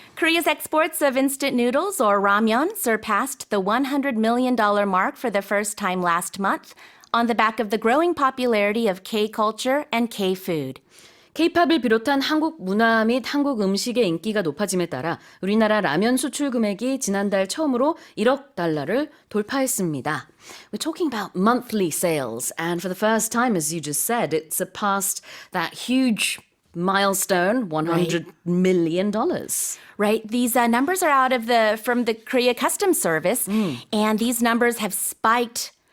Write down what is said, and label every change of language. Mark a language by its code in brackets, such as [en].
[en] Korea's exports of instant noodles or ramyeon surpassed the $100 million mark for the first time last month on the back of the growing popularity of K-culture and K-food. [ko] K-팝을 비롯한 한국 문화 및 한국 음식의 인기가 높아짐에 따라 우리나라 라면 수출 금액이 지난달 처음으로 1억 달러를 돌파했습니다. [en] We're talking about monthly sales, and for the first time, as you just said, it surpassed that huge milestone, $100 million. Right. These numbers are from the Korea Customs Service, and these numbers have spiked.